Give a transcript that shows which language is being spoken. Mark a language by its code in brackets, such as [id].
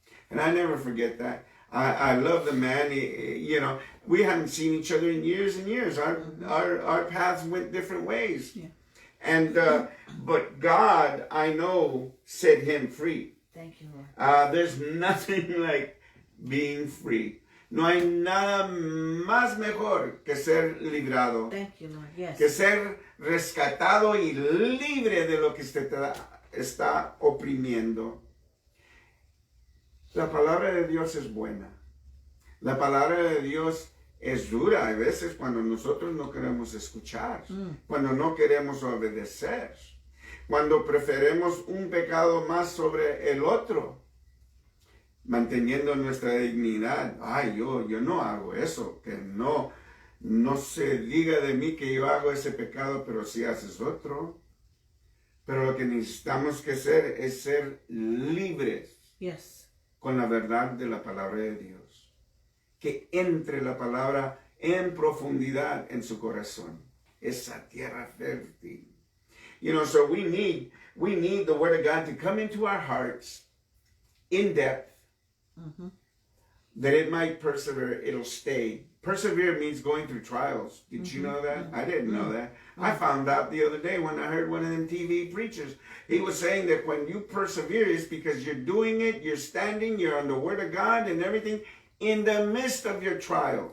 [en] And I never forget that. I love the man. You know, we haven't seen each other in years and years. Our paths went different ways. Yeah. And but God, I know, set him free. Thank you, Lord. There's nothing like being free. [es] No hay nada más mejor que ser librado, [en] Thank you, Lord. Yes. [es] que ser rescatado y libre de lo que usted está oprimiendo. La palabra de Dios es buena. La palabra de Dios es dura a veces cuando nosotros no queremos escuchar, cuando no queremos obedecer, cuando preferimos un pecado más sobre el otro, manteniendo nuestra dignidad. Ay, yo no hago eso, que no se diga de mí que yo hago ese pecado, pero si haces otro. Pero lo que necesitamos que hacer es ser libres. Yes. Con la verdad de la palabra de Dios. Que entre la palabra en profundidad en su corazón. Esa tierra fértil. [en] You know, so we need the Word of God to come into our hearts in depth, that it might persevere, it'll stay. Persevere means going through trials. Did you know that? I didn't know that. I found out the other day when I heard one of them TV preachers. He was saying that when you persevere, it's because you're doing it, you're standing, you're on the Word of God and everything in the midst of your trials.